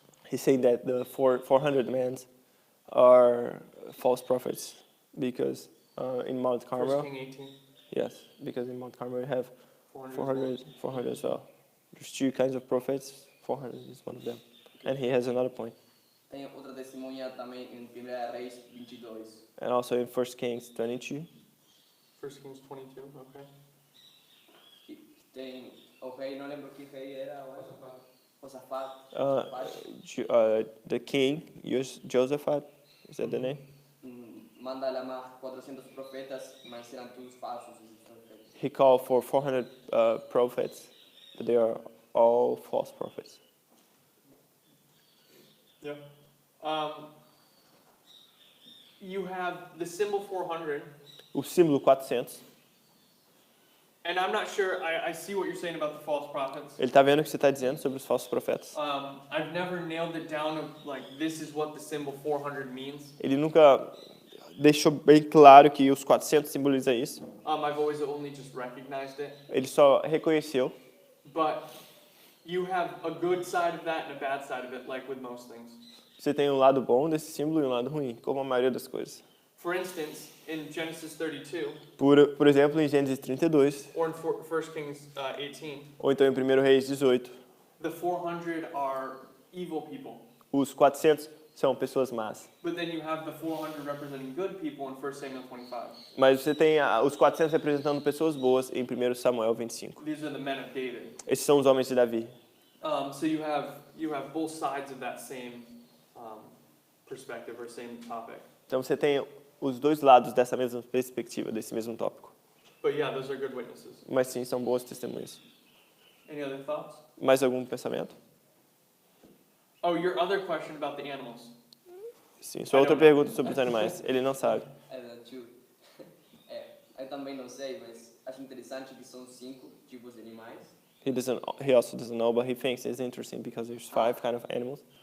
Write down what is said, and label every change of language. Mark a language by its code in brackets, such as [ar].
[en] He's saying that the 400 men are false prophets because in Mount 1 Carmel, King 18. yes, because in Mount Carmel you have 400. 400 as well. There's 2 kinds of prophets, 400 is one of them. And he has another point. [pt] Tem outra testemunha também em 1 Reis 22. [en] And also in 1 Kings 22, 1 Kings 22, okay. [pt] Que tem o rei, não lembro que rei era, eu acho. Josafat. [en] the king, Josaphat, is that the name? [pt] Manda chamar 400 profetas, mas eram todos falsos esses profetas. [en] He called for 400 prophets, but they are all false prophets. Yep. You have the symbol 400, [pt] O símbolo 400, [en] and I'm not sure, I see what you're saying about the false prophets. [pt] ele está vendo o que você está dizendo sobre os falsos profetas. [en] I've never nailed it down of like, this is what the symbol 400 means. [pt] Ele nunca deixou bem claro que os 400 simboliza isso. [en] I've always only just recognized it. [pt] Ele só reconheceu. [en] But you have a good side of that and a bad side of it, like with most things. [pt] Você tem um lado bom desse símbolo e um lado ruim, como a maioria das coisas. [en] For instance, in Genesis 32, [pt] Por exemplo, em Gênesis 32, [en] or in 1 Kings 18, [pt] ou então em 1 Reis 18, [en] the 400 are evil people. [pt] os 400 são pessoas más. [en] But then you have the 400 representing good people in 1 Samuel 25. [pt] Mas você tem os 400 representando pessoas boas em 1 Samuel 25. [en] These are the men of David. [pt] Esses são os homens de Davi. [en] So you have both sides of that same perspective or same topic. [pt] Então você tem os dois lados dessa mesma perspectiva, desse mesmo tópico. [en] But yeah, those are good witnesses. [pt] Mas sim, são boas testemunhas. [en] Any other thoughts? [pt] Mais algum pensamento? [en] Oh, your other question about the animals. [pt] Sim, sua outra pergunta sobre os animais. Ele não sabe. Eu também não sei, mas acho interessante que são 5 tipos de animais. [en] He also doesn't know, but he thinks it's interesting because there's 5 kind of animals.